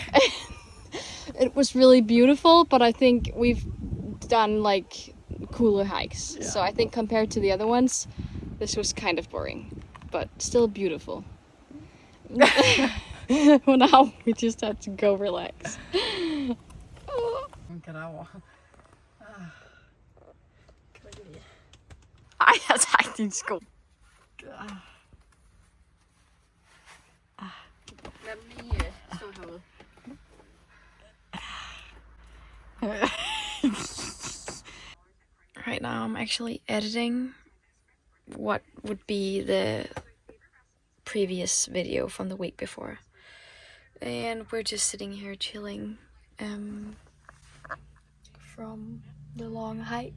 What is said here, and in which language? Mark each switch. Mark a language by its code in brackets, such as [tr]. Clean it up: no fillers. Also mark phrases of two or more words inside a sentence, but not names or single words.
[en] It was really beautiful, but I think we've done like cooler hikes. Yeah. So I think compared to the other ones, this was kind of boring, but still beautiful. Well, now we just have to go relax. [da] Ej, jeg tager din sko. Lad mig lige stå herude. [en] Right now I'm actually editing what would be the previous video from the week before. And we're just sitting here chilling from the long hike.